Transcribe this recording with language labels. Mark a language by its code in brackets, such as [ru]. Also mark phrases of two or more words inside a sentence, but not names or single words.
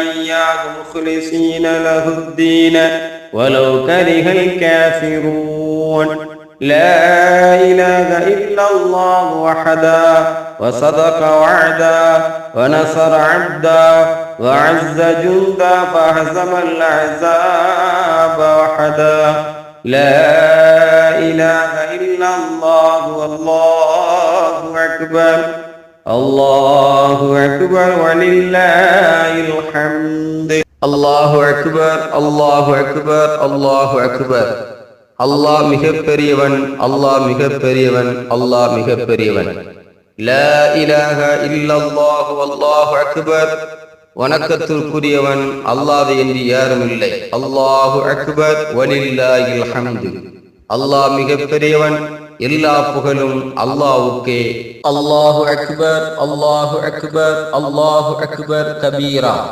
[ar] إياه مخلصين له الدين ولو كره الكافرون لا إله إلا الله وحده وصدق وعدا ونصر عبدا وعز جندا فهزم الأحزاب وحدا لا إله إلا الله والله أكبر الله أكبر ولله الحمد الله أكبر الله أكبر الله أكبر அல்லாஹ் [ta] மிகப் பெரியவன் அல்லாஹ் மிகப் பெரியவன் அல்லாஹ் மிகப் பெரியவன் [ar] لا إله إلا الله والله أكبر [ta] வணக்கத்திற்குரியவன் அல்லாஹ் என்று யாரும் இல்லை [ar] الله أكبر ولله الحمد [ta] அல்லாஹ் மிகப் பெரியவன் எல்லா புகழும் அல்லாஹ்வுக்கே [ar] الله أكبر الله أكبر الله أكبر كبيرا